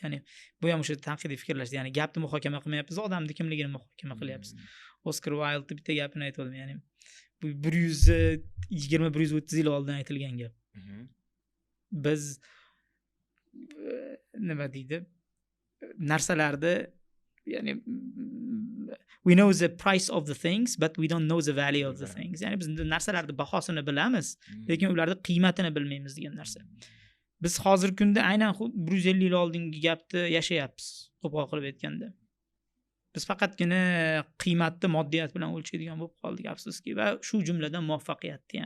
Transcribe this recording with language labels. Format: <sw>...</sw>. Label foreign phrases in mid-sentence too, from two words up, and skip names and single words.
<uz>Ya'ni bu ham o'sha tanqidiy fikrlash, ya'ni gapni muhokama qilmayapmiz, odamning kimligini muhokama qilyapmiz. Oscar Wilde bitta gapini aytdim, ya'ni bu 120-130 yil oldin aytilgan gap. Biz nima deydi? Narsalarda, ya'ni</uz> <en>we know the price of the things but we don't know the value of the things.</en> <uz>Ya'ni biz narsalarning bahosini bilamiz, lekin ularning qiymatini bilmaymiz degan narsa. Biz hozirgi kunda aynan 150 yil oldingi gapni yashayapmiz, qo'pol qilib aytganda. Biz faqatgina qiymatni moddiyat bilan o'lchaydigan bo'lib qoldik, afsuski, va shu jumladan muvaffaqiyatni ham.</uz>